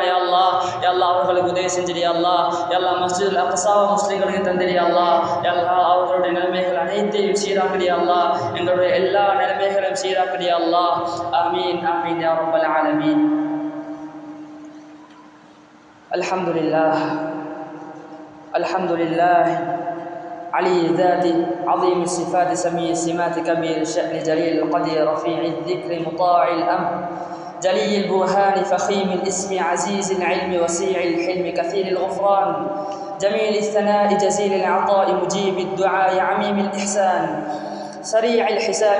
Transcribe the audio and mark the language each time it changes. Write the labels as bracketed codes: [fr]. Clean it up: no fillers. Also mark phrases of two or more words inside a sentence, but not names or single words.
[ar] يا الله يا الله [ta] அவர்களுக்கு உதவி செஞ்சிடு. [ar] يا الله يا الله [ta] மஸ்ஜிதுல் அக்ஸாவை முஸ்லிம்களுக்கு தந்திடு. [ar] يا الله يا الله [ta] அவர்களுடைய நிலைமைகள் அனைத்தையும் சீராக்கிடு. [ar] يا الله [ta] எங்களுடைய எல்லா நிலைமைகளையும் சீராக்கிடு. [ar] يا الله آمين آمين يا رب العالمين. அல்ஹம்துலில்லாஹ் الحمد لله علي الذات عظيم الصفات سميع السمات كبير الشأن جليل القدير رفيع الذكر مطاع الأمر جلي البرهان فخيم الاسم عزيز العلم وسيع الحلم كثير الغفران جميل الثناء جزيل العطاء مجيب الدعاء عميم الإحسان سريع الحساب